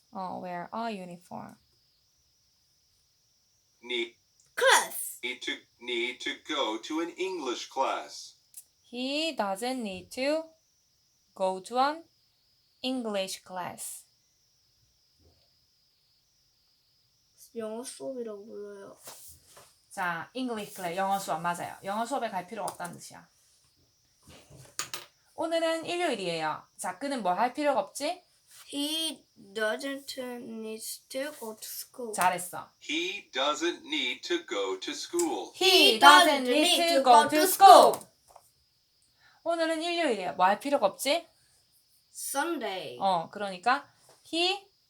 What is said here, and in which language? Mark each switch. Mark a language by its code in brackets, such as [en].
[en] wear a uniform. Need Class. need to go to an English class. He doesn't need to go to an English class. [ko] 영어 수업이라고 불러요. 자, English class, 영어 수업 맞아요. 영어 수업에 갈 필요가 없다는 뜻이야. 오늘은 일요일이에요. 자, 그는 뭘 할 필요가 없지? [en] He doesn't need to go to school. [ko] 잘했어. [en] He doesn't need to go to school. He doesn't need to go to school. [ko] 오늘은 일요일이에요. 뭐 할 필요가 없지? [en] Sunday. [ko] 그러니까 he